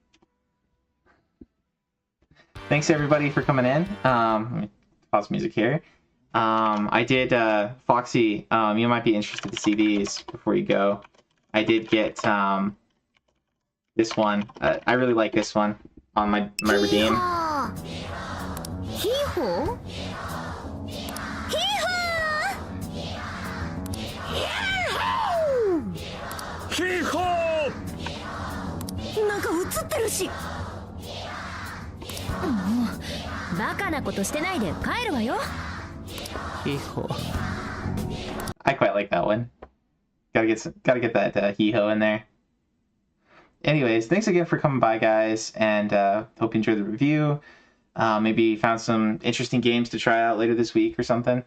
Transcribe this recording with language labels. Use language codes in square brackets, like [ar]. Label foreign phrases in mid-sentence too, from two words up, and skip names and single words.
[en] Thanks everybody for coming in. Let me pause music here. I did Foxy. You might be interested to see these before you go. I did get this one. I really like this one on my redeem. Hee-haw? [ja] なんか映ってるし。もうバカなことしてないで帰るわよ。 [en] I quite like that one. Gotta get that hee-ho in there. Anyways, thanks again for coming by, guys, and hope you enjoyed the review. Maybe found some interesting games to try out later this week or something.